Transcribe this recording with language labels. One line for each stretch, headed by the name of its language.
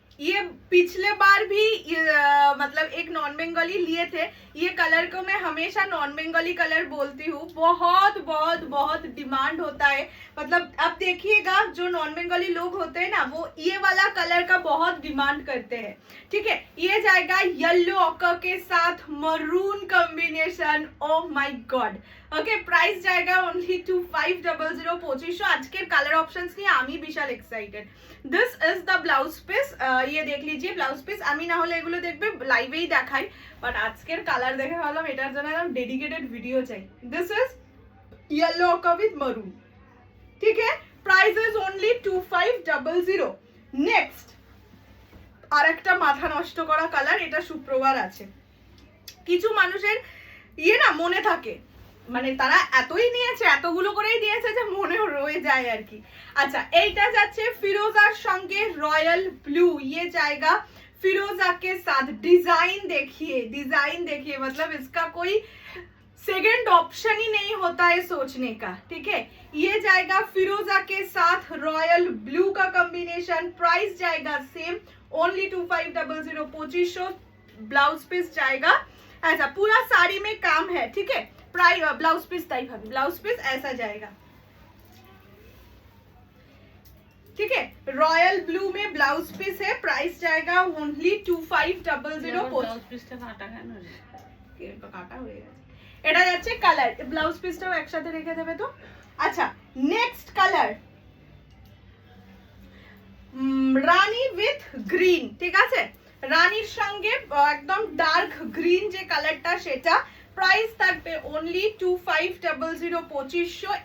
Hindi: ये पिछले बार भी मतलब एक नॉन बंगाली लिए थे, ये कलर को मैं हमेशा नॉन बंगाली कलर बोलती हूँ, बहुत बहुत बहुत डिमांड होता है। मतलब अब देखिएगा जो नॉन बंगाली लोग होते हैं ना, वो ये वाला कलर का बहुत डिमांड करते हैं। ठीक है, ये जाएगा येलो ऑकर के साथ maroon combination, oh my God. Okay, price जाएगा ओनली 2500, 2500।
Bangla: আজকের কালার অপশনস নিয়ে আমি বিশাল excited.
English: this is the blouse piece,
Hindi: ये देख लीजिए ब्लाउज पिस।
Bangla: আমি না হলে এগুলো দেখবে লাইভেই দেখাই, বাট আজকের কালার দেখে ভাবলাম এটার জন্য একদম ডেডিকেটেড ভিডিও চাই।
English: This is yellow ochre with maroon.
Hindi: ठीक है,
English: Price is only 2500।
Bangla: नेक्स्ट আরেকটা মাথা নষ্ট করা কালার, এটা শুক্রবার আছে। কিছু মানুষের ইয়ে না মনে থাকে, মানে তারা এতই নিয়েছে, এতগুলো করেই দিয়েছে যে মনে রয়ে যায় আর কি। আচ্ছা, এইটা যাচ্ছে ফিরোজার সঙ্গে রয়্যাল ব্লু,
Hindi: ये जाएगा फिरोजा के साथ। डिजाइन देखिए, मतलब इसका कोई सेकंड ऑप्शन ही नहीं होता है सोचने का। ठीक है, ये जाएगा फिरोजा के साथ रॉयल ब्लू का कॉम्बिनेशन, प्राइस जाएगा सेम ओनली 2500, 2500। ब्लाउज पीस जाएगा ऐसा, पूरा साड़ी में काम है। ठीक है, प्राइस ब्लाउज पीस टाइप है, ब्लाउज पीस ऐसा जाएगा। ठीक है, रॉयल ब्लू में ब्लाउज पीस है, प्राइस जाएगा ओनली 2500।
Bangla: ব্লাউজ পিসটা কাটা কেন রে? কাটা হয়ে গেছে। এটা যাচ্ছে কালার, ব্লাউজ পিসটাও একসাথে রেখে দেবে তো। আচ্ছা, next colour Rani with green. ঠিক আছে, রানীর সঙ্গে একদম ডার্ক গ্রিন যে কালারটা, সেটা প্রাইস থাকবে ওনলি 2500, 2500।